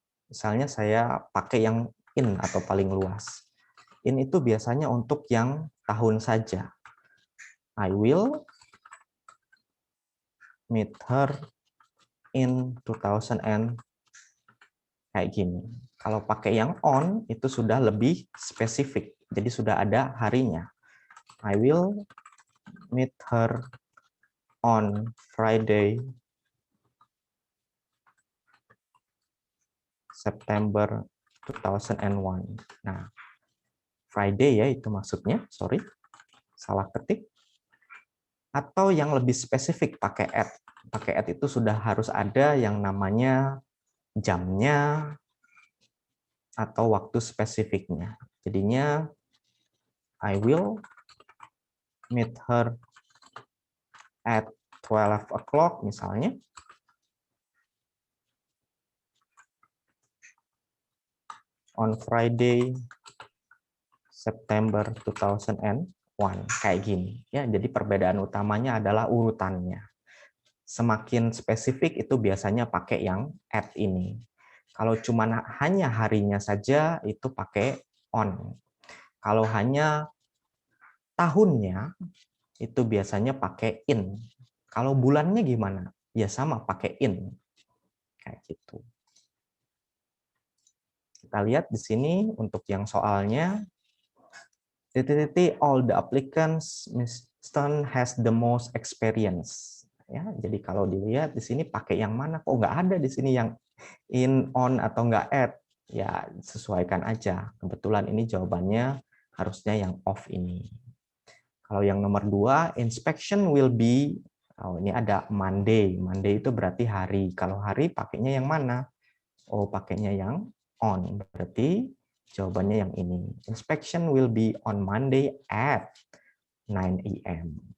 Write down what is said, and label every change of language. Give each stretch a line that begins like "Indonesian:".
Indonesian: Misalnya saya pakai yang in atau paling luas. In itu biasanya untuk yang tahun saja.
English: I will meet her in 2000
Indonesian: kayak gini. Kalau pakai yang on itu sudah lebih spesifik. Jadi sudah ada harinya.
English: I will meet her on Friday, September 2001.
Indonesian: Nah, Friday ya itu maksudnya, sorry, salah ketik. Atau yang lebih spesifik pakai at. Pakai at itu sudah harus ada yang namanya jamnya atau waktu spesifiknya. Jadinya
English: I will meet her at 12 o'clock
Indonesian: misalnya.
English: On Friday, September 2001,
Indonesian: kayak gini. Ya, jadi perbedaan utamanya adalah urutannya. Semakin spesifik itu biasanya pakai yang at ini. Kalau cuma hanya harinya saja itu pakai on. Kalau hanya tahunnya itu biasanya pakai in. Kalau bulannya gimana? Ya sama pakai in. Kayak gitu. Kita lihat di sini untuk yang soalnya
English: all the applicants Mr. has the most experience.
Indonesian: Ya, jadi kalau dilihat di sini pakai yang mana? Kok nggak ada di sini yang in, on atau nggak at? Ya sesuaikan aja. Kebetulan ini jawabannya harusnya yang off ini. Kalau yang nomor 2,
English: inspection will be,
Indonesian: oh ini ada Monday. Monday itu berarti hari. Kalau hari pakainya yang mana? Oh pakainya yang on. Berarti jawabannya yang ini.
English: Inspection will be on Monday at 9 AM.